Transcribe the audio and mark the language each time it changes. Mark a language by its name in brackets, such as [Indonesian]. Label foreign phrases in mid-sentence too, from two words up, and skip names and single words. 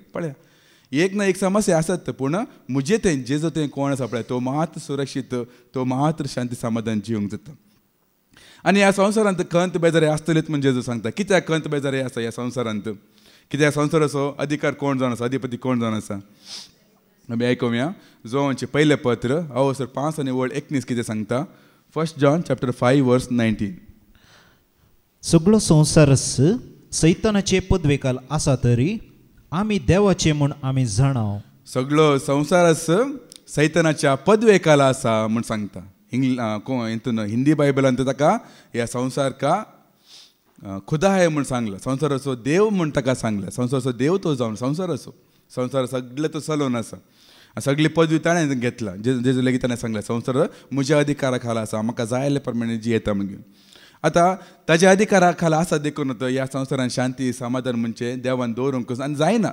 [Konkani] पळया एक ना एक समस्या आसत, पूण म्हजे थंय जेजू थंय कोण आसा पळय तो मात सुरक्षीत, तो मात्र शांती समाधान जिवंक जाता. आनी ह्या संवसारांत खंत बेजारी आसतलीच म्हणजे जेजू सांगता. कित्याक खंत बेजारी आसा ह्या संवसारांत? कित्याक संवसाराचो अधिकार कोण जावन आसा, अधिपती कोण जावन आसा? आमी आयकुया जोवांचें पयलें पत्र 5 आनी 19 कितें सांगता. [English] 1 John chapter 5 verse 19. [Konkani] सगळो संवसारच सैतानाचे पदवेखाल आसा तरी आमी देवाचे म्हूण आमी जाणाव. सगळो संवसारच सैतानाच्या पदवेखाला आसा म्हूण सांगता. हितून हिंदी बायबलांत ताका ह्या [Hindi] संवसार का खुदा है [Konkani] म्हूण सांगला. संवसाराचो देव म्हूण ताका सांगला. संवसाराचो देव तो जावन संवसाराचो संवसार सगळे तो चलोवन आसा. सगळी पदवी ताणें घेतला. जेजू लेगीत ताणें सांगला संवसार म्हज्या अधिकारा खाला आसा, म्हाका जाय प्रमाणे जियेता म्हणून. आतां ताज्या अधिकारा खाला आसा देखून ह्या संवसारांत शांती समाधान म्हणजे देवान दवरूंक आनी जायना.